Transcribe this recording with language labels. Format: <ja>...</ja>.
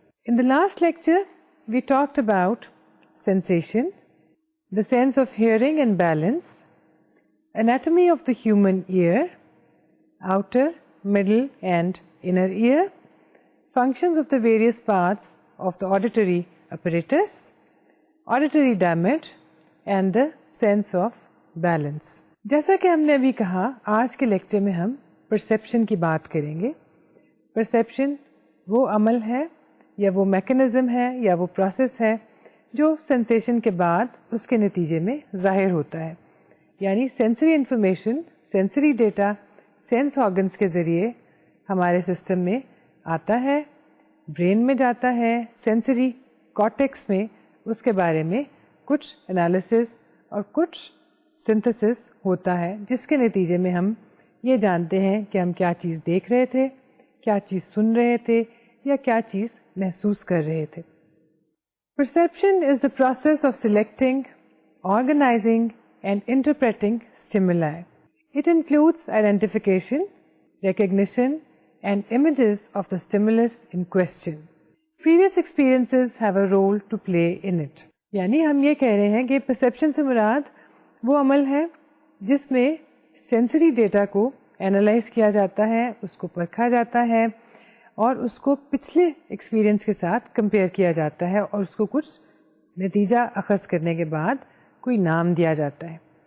<en>In the last lecture, we talked about sensation, the sense of hearing and balance, anatomy of the human ear, outer, middle and inner ear, functions of the various parts of the auditory apparatus, auditory damage and the sense of balance.</en> <ur>جیسا کہ ہم نے ابھی کہا، آج کے lecture میں ہم پرسیپشن کی بات کریں گے. پرسیپشن وہ عمل ہے یا وہ میکنزم ہے یا وہ پروسیس ہے جو سینسیشن کے بعد اس کے نتیجے میں ظاہر ہوتا ہے. یعنی sensory information, sensory data sense organs کے ذریعے ہمارے سسٹم میں آتا ہے، برین میں جاتا ہے، سینسری کارٹیکس میں اس کے بارے میں کچھ انالیسس اور کچھ سنتھسس ہوتا ہے، جس کے نتیجے میں ہم یہ جانتے ہیں کہ ہم کیا چیز دیکھ رہے تھے، کیا چیز سن رہے تھے یا کیا چیز محسوس کر رہے تھے.</ur> <en>Perception is the process of selecting, organizing and interpreting stimuli. It includes identification, recognition and images of the stimulus in question. Previous experiences have a role to play in it.</en> <ur>یعنی ہم یہ کہہ رہے ہیں کہ perception سے مراد وہ عمل ہے جس میں سینسری ڈیٹا کو اینالائز کیا جاتا ہے، اس کو پرکھا جاتا ہے اور اس کو پچھلے ایکسپیرئنس کے ساتھ کمپیئر کیا جاتا ہے اور اس کو کچھ نتیجہ اخذ کرنے کے بعد کوئی نام دیا جاتا ہے.</ur>